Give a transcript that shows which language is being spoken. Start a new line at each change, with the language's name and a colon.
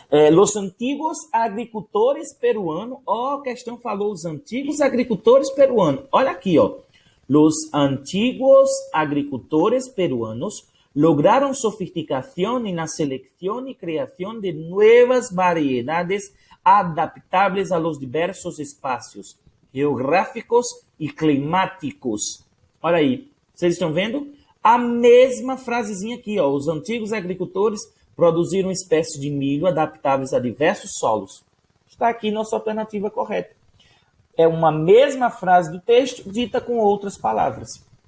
Spanish: Los antiguos agricultores peruanos.
Portuguese: A questão falou os antigos agricultores peruanos. Olha aqui,
Spanish: Los antiguos agricultores peruanos lograron sofisticación en la selección y creación de nuevas variedades adaptables a los diversos espacios geográficos y climáticos.
Portuguese: Olha aí, vocês estão vendo? A mesma frasezinha aqui, os antigos agricultores produziram uma espécie de milho adaptáveis a diversos solos. Está aqui nossa alternativa correta. É uma mesma frase do texto, dita com outras palavras.